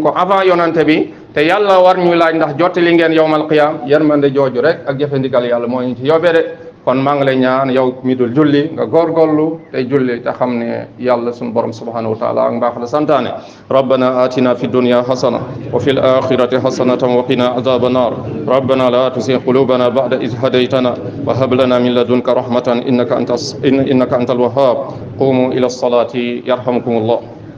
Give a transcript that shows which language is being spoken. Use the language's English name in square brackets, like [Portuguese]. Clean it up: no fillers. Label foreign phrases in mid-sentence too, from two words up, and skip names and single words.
[Wolof] ko avant yonante bi te yàlla war ñu laaj ndax jottali ngeen [Arabic] يوم القيامة [Wolof] yërmande jooju rek ak jëfe ndigal yàlla moo ñu ci yóbbee de kon maa ngi lay ñaan yow mi dul julli nga góorgóorlu tey julli te xam ne yàlla sunu borom [Arabic] سبحانه وتعالى [Wolof] ak mbaax la santaane [Arabic] ربنا آتنا في الدنيا حسنة وفي الآخرة حسنة وقنا عذاب النار ربنا لا تزغ قلوبنا بعد إذ هديتنا وهب لنا من لدنك رحمة إنك أنت الوهاب قوموا إلى الصلاة يرحمكم الله